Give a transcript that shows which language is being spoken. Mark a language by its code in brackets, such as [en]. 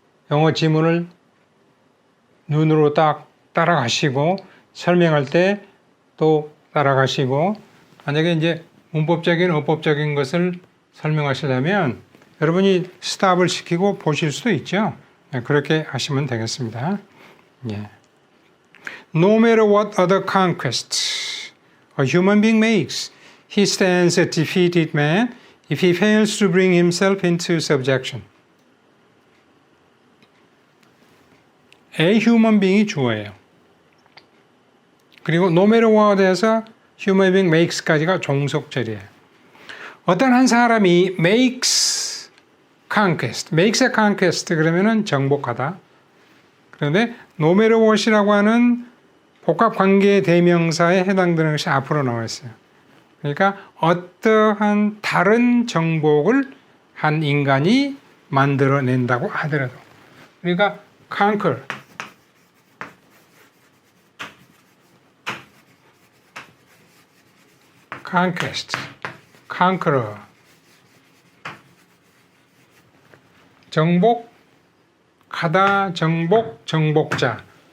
[ko] 영어 지문을 눈으로 딱 따라가시고 설명할 때 또 따라가시고 만약에 이제 문법적인 어법적인 것을 설명하시려면 여러분이 스탑을 시키고 보실 수도 있죠. 그렇게 하시면 되겠습니다. [en] No matter what other conquests a human being makes, he stands a defeated man if he fails to bring himself into subjection. [ko] A human being이 주어예요. 그리고 [en] no matter what [ko] 에서 [en] human being makes [ko] 까지가 종속절이에요. 어떤 한 사람이 makes conquest, [en] makes a conquest [ko] 그러면은 정복하다. 그런데 no matter what이라고 하는 복합관계 대명사에 해당되는 것이 앞으로 나와 있어요. 그러니까 어떠한 다른 정복을 한 인간이 만들어낸다고 하더라도 그러니까 [en] conquer, conquest, conqueror, [ko] 정복, 가다, 정복, 정복자.